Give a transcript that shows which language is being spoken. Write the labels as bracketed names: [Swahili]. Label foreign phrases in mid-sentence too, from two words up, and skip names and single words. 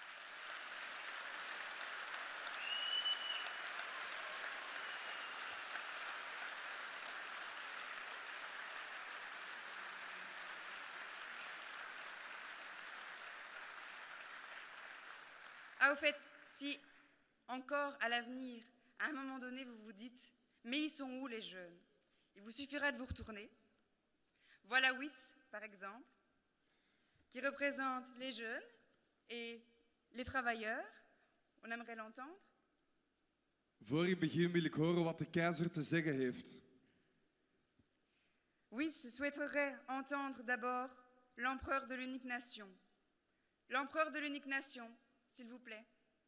[French] Ah, au fait, si encore à l'avenir, à un moment donné, vous vous dites « Mais ils sont où les jeunes ?» Il vous suffira de vous retourner. Voilà Witz, par exemple, qui représente les jeunes et les travailleurs. On aimerait l'entendre. [Dutch] Voor ik begin wil ik horen wat de keizer te zeggen heeft. [French] Witz souhaiterait entendre d'abord l'empereur de l'unique nation. L'empereur de l'unique nation, s'il vous plaît.